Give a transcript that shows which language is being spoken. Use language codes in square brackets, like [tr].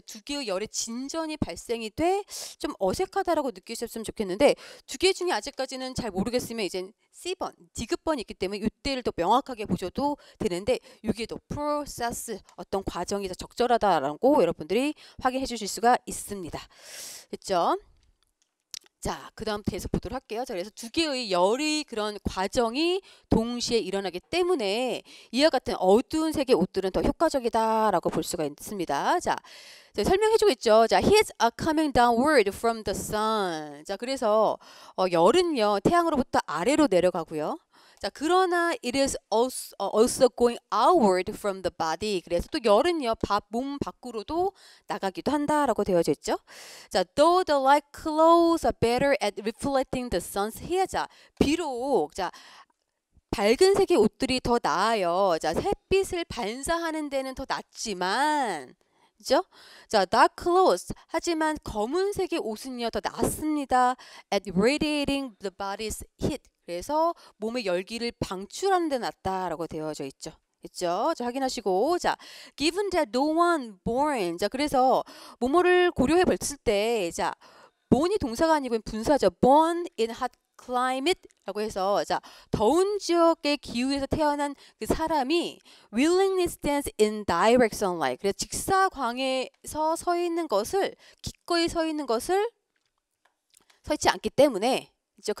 [ko] 두 개의 열의 진전이 발생이 돼 좀 어색하다라고 느끼셨으면 좋겠는데 두 개 중에 아직까지는 잘 모르겠으면 이제 C번, 디귿번이 있기 때문에 이때를 더 명확하게 보셔도 되는데 이게 더 프로세스 어떤 과정이 더 적절하다라고 여러분들이 확인해 주실 수가 있습니다. 됐죠? 자, 그 다음 계속 보도록 할게요. 자, 그래서 두 개의 열의 그런 과정이 동시에 일어나기 때문에 이와 같은 어두운 색의 옷들은 더 효과적이다라고 볼 수가 있습니다. 자, 설명해주고 있죠. [en] 자, heat are coming downward from the sun. [ko] 자, 그래서 열은요 태양으로부터 아래로 내려가고요. [en] 자, 그러나 it is also going outward from the body. [ko] 그래서 또 열은요 몸 밖으로도 나가기도 한다라고 되어져 있죠. [en] 자, though the light clothes are better at reflecting the sun's heat. [ko] 자, 비록 자 밝은 색의 옷들이 더 나아요. 자, 햇빛을 반사하는 데는 더 낫지만 그죠? [en] 자, dark clothes. [ko] 하지만 검은색의 옷은요 더 낫습니다. [en] at radiating the body's heat. [ko] 그래서 몸의 열기를 방출하는 데 낫다라고 되어져 있죠. 있죠? [en] 자, 확인하시고 자, given that no one born. [ko] 자, 그래서 뭐뭐를 고려해 봤을 때 자, born이 동사가 아니고 분사죠. [en] born in hot climate라고 해서 자, 더운 지역의 기후에서 태어난 그 사람이 willingly stands in direct sunlight. [ko] 그래서 직사광에서 서 있는 것을 기꺼이 서 있는 것을 서 있지 않기 때문에 그렇죠?